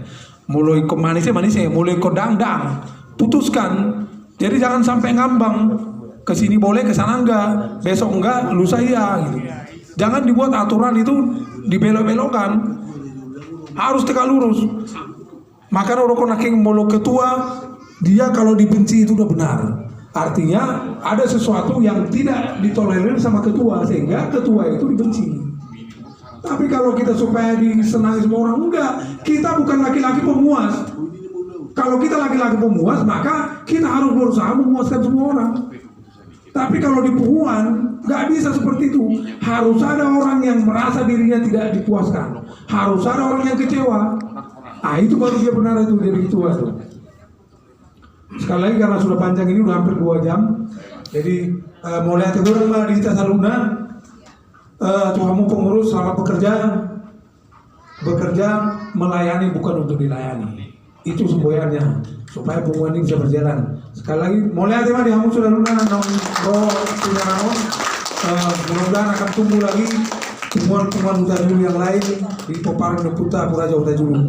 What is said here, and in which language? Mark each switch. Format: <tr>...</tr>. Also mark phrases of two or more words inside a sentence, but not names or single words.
<id>Mulai ke manisnya, mulai ke dang-dang, putuskan. Jadi jangan sampai ngambang. Kesini boleh, kesana enggak, besok enggak, lusa iya gitu. Jangan dibuat aturan itu dibelok-belokkan. Harus tegak lurus. Maka orang naking molo ketua, dia kalau dibenci itu udah benar. Artinya ada sesuatu yang tidak ditolerir sama ketua, sehingga ketua itu dibenci. Tapi kalau kita supaya disenangi semua orang, enggak. Kita bukan laki-laki pemuas. Kalau kita laki-laki pemuas, maka kita harus berusaha memuaskan semua orang. Tapi kalau di punguan, nggak bisa seperti itu. Harus ada orang yang merasa dirinya tidak dipuaskan. Harus ada orang yang kecewa. Ah itu baru dia benar itu jadi ketua itu. Sekali lagi karena sudah panjang ini udah hampir 2 jam. Jadi mau lihat itu orang di Saluna. Tuhamu pengurus selamat bekerja melayani bukan untuk dilayani. Itu semboyannya supaya punguan ini bisa berjalan. Sekali lagi mau lihat di kamu sudah luna mudah-mudahan akan tumbuh lagi punguan Utajulu yang lain di Poparan Deputa Puraja Utajulu.</id>